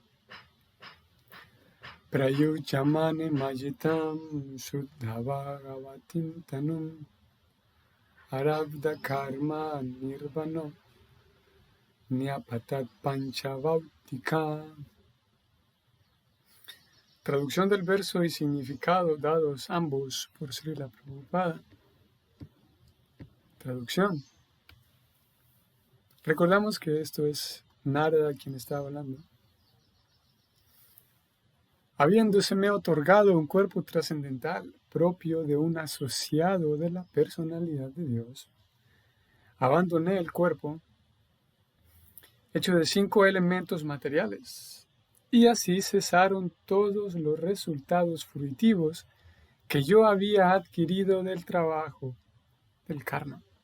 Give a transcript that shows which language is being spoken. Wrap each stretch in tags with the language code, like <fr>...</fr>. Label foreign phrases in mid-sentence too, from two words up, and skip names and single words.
<sa>प्रयुजमने मजितं शुद्ध भागवतीं तनुं आरब्ध कर्म निर्वाणो न्यपतत् पाञ्चभौतिकम्.</sa> <es>Traducción del verso y significado dados ambos por Srila Prabhupada. Traducción. Recordamos que esto es Narada quien está hablando. Habiéndoseme otorgado un cuerpo trascendental propio de un asociado de la personalidad de Dios, abandoné el cuerpo hecho de 5 elementos materiales, y así cesaron todos los resultados fruitivos que yo había adquirido del trabajo del karma.</es>